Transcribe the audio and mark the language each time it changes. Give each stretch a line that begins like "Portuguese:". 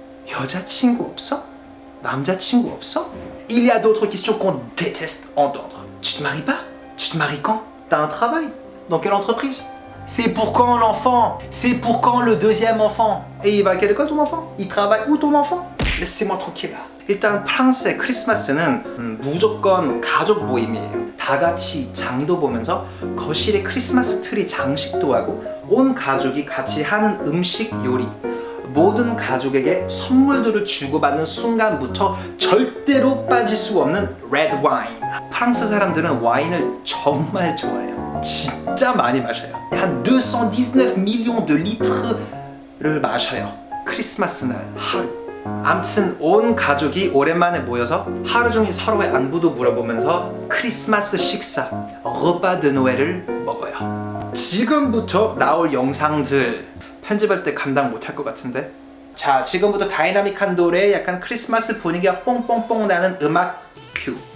Korean: 여자친구 없어? 남자친구 없어?
French: Il y a d'autres questions qu'on déteste entendre. Tu te maries pas? Tu te maries quand? T'as un travail? Dans quelle entreprise? C'est pour quand l'enfant? C'est pour quand le deuxième enfant? Et il va à quelle école ton enfant? Il travaille où ton enfant? Laissez-moi tranquille là.
Korean: 일단 프랑스의 크리스마스는 무조건 가족 모임이에요. 다 같이 장도 보면서 거실에 크리스마스 트리 장식도 하고 온 가족이 같이 하는 음식 요리, 모든 가족에게 선물들을 주고받는 순간부터 절대로 빠질 수 없는 레드 와인. 프랑스 사람들은 와인을 정말 좋아해요. 진짜 많이 마셔요. 한
French: 219 millions de litres
Korean: 를 마셔요. 크리스마스 날 하루. 암튼 온 가족이 오랜만에 모여서 하루 종일 서로의 안부도 물어보면서 크리스마스 식사,
French: repas de Noël
Korean: 을 먹어요. 지금부터 나올 영상들 편집할 때 감당 못할 것 같은데? 자, 지금부터 다이나믹한 노래, 약간 크리스마스 분위기가 뽕뽕뽕 나는 음악 큐.